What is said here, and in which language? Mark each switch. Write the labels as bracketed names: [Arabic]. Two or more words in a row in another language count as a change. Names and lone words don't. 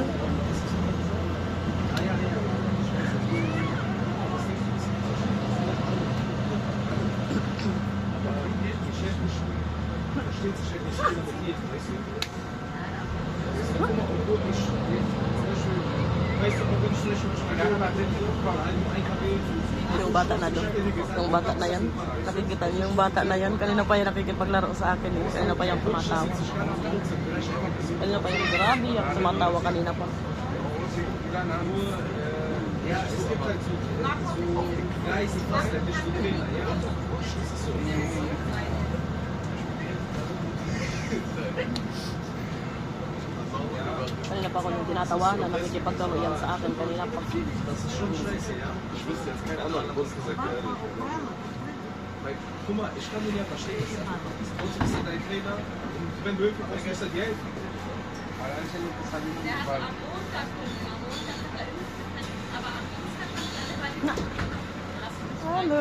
[German] Versteht sich halt nicht, wie das geht, weißt du? Guck mal, obwohl ich, zum Beispiel, weißt du, obwohl ich zum Beispiel ein KB [Filipino] Yung bata na doon. Yung bata na yan. Nakikita niyo yung bata na yan. Kanina pa yan nakikipaglaro sa akin. Eh. Kanina pa yung tumatawa. Kanina pa yung grabe yung tumatawa kanina pa. [German] ja, es gibt halt so Kreise, fast ein bisschen Trainer, ja. Das ist so. [Filipino] Kanina pa ako nung tinatawanan. Nakikipaglaro yan sa akin. Kanina pa. [German] Das ist schon scheiße, ja. Ich wüsste jetzt keinen anderen, aber es gesagt, weil, guck mal, ich kann den ja verstehen. Trotzdem ist er dein Trainer und wenn du Hilfe brauchst, musst du dir helfen. Hallo.